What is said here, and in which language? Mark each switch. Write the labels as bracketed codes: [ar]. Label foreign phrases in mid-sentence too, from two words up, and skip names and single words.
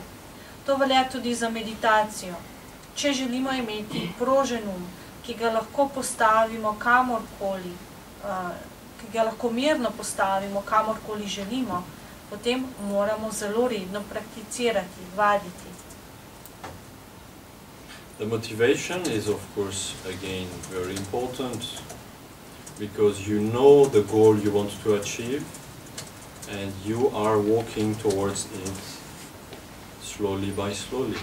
[sl] To velja tudi za meditacijo. Če želimo imeti prožen um, ki ga lahko postavimo kamorkoli, ki ga lahko mirno postavimo kamorkoli želimo, potem moramo zelo redno prakticirati, vaditi. [en] The motivation is, of course, again, very important, because you know the goal you want to achieve, and you are walking towards it slowly by slowly.